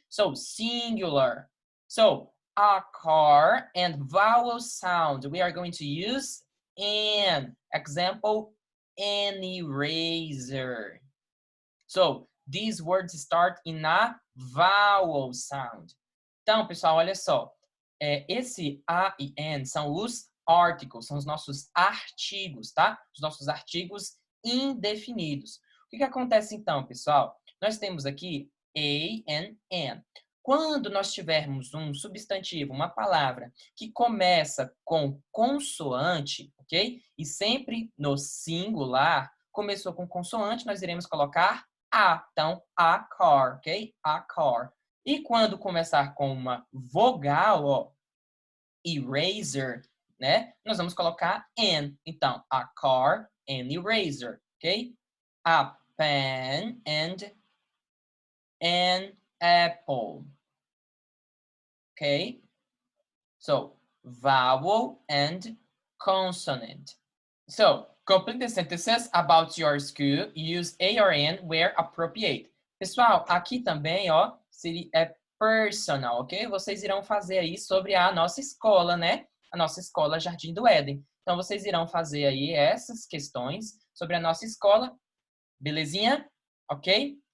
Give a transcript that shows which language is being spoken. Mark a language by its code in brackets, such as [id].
[en] So, singular. So, a car and vowel sound, we are going to use an. Example, an eraser. So, these words start in a vowel sound. [pt] Então, pessoal, olha só. Esse a e an são os articles, são os nossos artigos, tá? Os nossos artigos indefinidos. O que acontece então, pessoal? Nós temos aqui a and an. Quando nós tivermos um substantivo, uma palavra que começa com consoante, ok? E sempre no singular, começou com consoante, nós iremos colocar a. Então, a car, ok? A car. E quando começar com uma vogal, ó, eraser, né? Nós vamos colocar an. Então, [en] a car and eraser, [pt] ok? [en] A pen and an apple. Okay? So, vowel and consonant. So, complete the sentences about your school. Use a or an where appropriate. [pt] Pessoal, aqui também, ó, é personal, ok? Vocês irão fazer aí sobre a nossa escola, né? A nossa escola Jardim do Éden. Então, vocês irão fazer aí essas questões sobre a nossa escola. Belezinha? Ok?